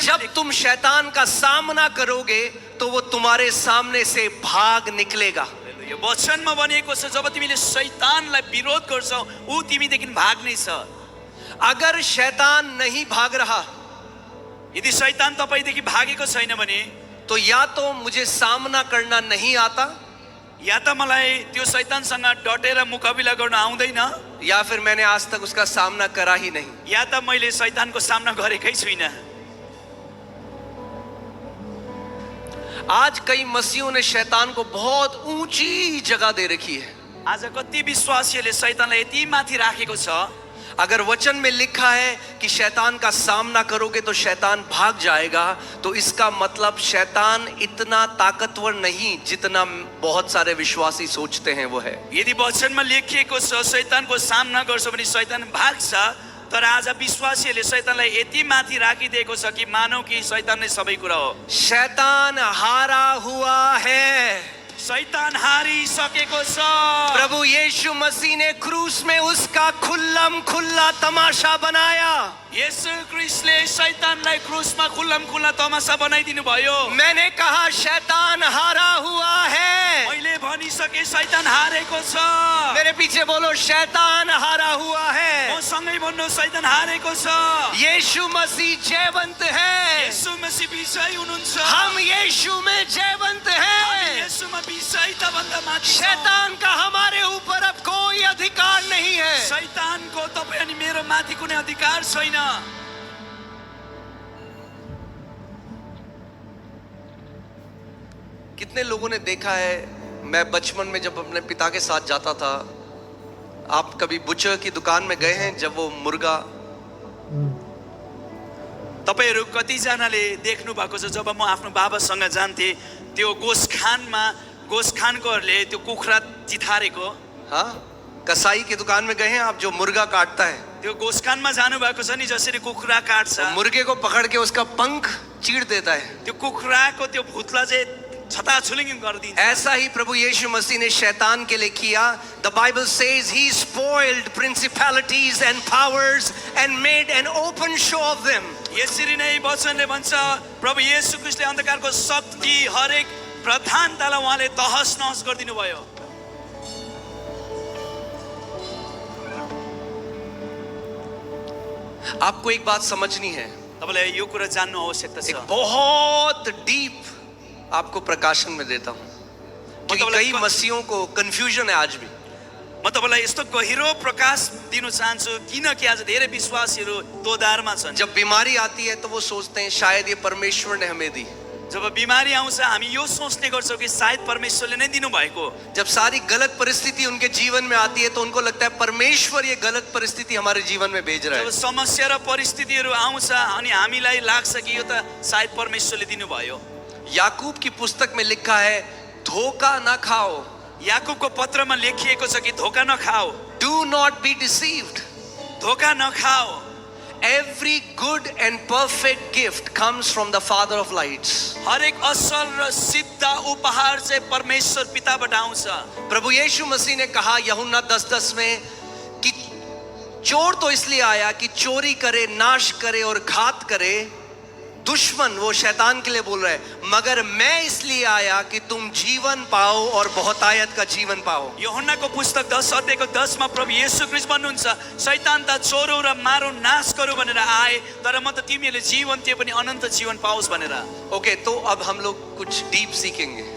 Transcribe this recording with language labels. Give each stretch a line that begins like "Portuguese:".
Hindi: जब तुम शैतान का सामना करोगे तो वो तुम्हारे सामने से भाग निकलेगा।
Nepali: यो वचनमा भनिएको छ जब तिमीले शैतानलाई विरोध गर्छौ ऊ तिमीदेखि भाग्ने छ।
Hindi: अगर शैतान नहीं भाग रहा
Nepali: यदि शैतान तपाईदेखि भागेको छैन भने
Hindi: तो या तो मुझे सामना करना नहीं आता
Nepali: या त मलाई त्यो शैतानसँग डटेर मुकाबिला गर्न आउँदैन
Hindi: या फिर मैंने आज तक उसका सामना करा ही नहीं।
Nepali: या त मैले शैतानको सामना गरेकै छुइनँ।
Hindi: आज कई मसीहों ने शैतान को बहुत ऊंची जगह दे रखी है।
Nepali: आज कति विश्वासीहरूले शैतानलाई यति माथि राखेको छ।
Hindi: अगर वचन में लिखा है कि शैतान का सामना करोगे तो शैतान भाग जाएगा, तो इसका मतलब शैतान इतना ताकतवर नहीं जितना बहुत सारे विश्वासी सोचते हैं वो है।
Nepali: यदि वचनमा लेखिएको छ शैतानको सामना गर्छ भने शैतान भाग्छ, तर आज विश्वासीहरूले शैतानलाई यति माथि राखिदिएको छ कि मानौ कि शैतान नै सबै कुरा हो।
Hindi: शैतान हारा हुआ है।
Nepali: शैतान हारिसकेको छ।
Hindi: प्रभु यीशु मसीह ने क्रूस में उसका खुल्लम खुल्ला तमाशा बनाया।
Nepali: येशू ख्रीष्टले शैतानलाई क्रुसमा खुल्लम खुल्ला तमाशा बनाइदिनु भयो।
Hindi: मैंने कहा शैतान हारा हुआ है।
Nepali: मैले भनिसके शैतान हारेको छ।
Hindi: मेरे पीछे बोलो शैतान हारा हुआ है।
Nepali: म सँगै भन्नु शैतान हारेको छ।
Hindi: यीशु मसीह जयवंत है।
Nepali: येशू मसीह विजयी हुनुहुन्छ।
Hindi: हम यीशु में जयवंत हैं।
Nepali: येशूमा विजयी त भन्दा माथि छ।
Hindi: शैतान का हमारे ऊपर अब कोई अधिकार नहीं है।
Nepali: शैतानको तपाईँ अनि मेरो माथि कुनै अधिकार छैन।
Hindi: कितने लोगों ने देखा है, मैं बचपन में जब अपने पिता के साथ जाता था, आप कभी बुचर की दुकान में गए हैं जब वो मुर्गा,
Nepali: तपाईहरु कतिजनाले देख्नु भएको छ जब म आफ्नो बाबासँग जान्थे त्यो गोसखानकोहरूले त्यो कुखुरा चिथारेको।
Hindi: हाँ, कसाई की दुकान में गए हैं आप जो मुर्गा काटता है,
Nepali: त्यो गोसखानमा जानु भएको छ नि जसरी कुखुरा काट्छ,
Hindi: मुर्गे को पकड़ के उसका पंख चीर देता है।
Nepali: त्यो कुखुराको त्यो भुतला चाहिँ छताछुलिङ गरिदिन्छ।
Hindi: ऐसा ही प्रभु यीशु मसीह ने शैतान के लिए किया।
English: The Bible says he spoiled principalities and powers and made an open show of them.
Nepali: यसरी नै वचनले भन्छ प्रभु येशू ख्रीष्टले अन्धकारको शक्ति हरेक प्रधानतालाई उहाँले तहस नहस गरिदिनु भयो।
Hindi: आपको एक बात समझनी है,
Nepali: तपाईलाई यो कुरा जान्नु आवश्यकता छ।
Hindi: एक बहुत डीप आपको प्रकाशन में देता हूं, क्योंकि कई मसीहों को कंफ्यूजन है आज भी।
Nepali: म तपाईलाई यस्तो गहिरो प्रकाश दिन चाहन्छु किनकि आज धेरै विश्वासीहरू दोधारमा छन्।
Hindi: जब बीमारी आती है तो वो सोचते हैं शायद ये परमेश्वर ने हमें दी।
Nepali: जब बिमारी आउँछ हामी यो सोच्ने गर्छौँ कि सायद परमेश्वरले नै दिनु भएको।
Hindi: जब सारी गलत परिस्थिति उनके जीवन में आती है तो उनको लगता है परमेश्वर ये गलत परिस्थिति हमारे जीवन में भेज रहा है।
Nepali: जब समस्या र परिस्थितिहरू आउँछ अनि हामीलाई लाग्छ कि यो त सायद परमेश्वरले दिनु भयो।
Hindi: याकूब की पुस्तक में लिखा है धोखा ना खाओ।
Nepali: याकूबको पत्रमा लेखिएको छ कि धोका नखाओ।
English: Do not be deceived.
Nepali: धोका नखाओ।
English: Every good and perfect gift comes from the Father of lights.
Nepali: हरेक असल र सिद्ध उपहार चाहिँ परमेश्वर पिताबाट आउँछ।
Hindi: प्रभु यीशु मसीह ने कहा यूहन्ना 10:10 में कि चोर तो इसलिए आया कि चोरी करे, नाश करे और घात करे। दुश्मन वो शैतान के लिए बोल रहा है, मगर मैं इसलिए आया कि तुम जीवन पाओ और बहुतायत का जीवन पाओ।
Nepali: यूहन्नाको पुस्तक 10 अध्यायको 10 मा प्रभु येशू ख्रीष्ट भन्नुहुन्छ, शैतान त चोरौ र मारौ नाश गरौ भनेर आए, तर म त तिमीहरूले जीवन त्यो पनि अनन्त जीवन पाओस् भनेर।
Hindi: ओके, तो अब हम लोग कुछ डीप सीखेंगे।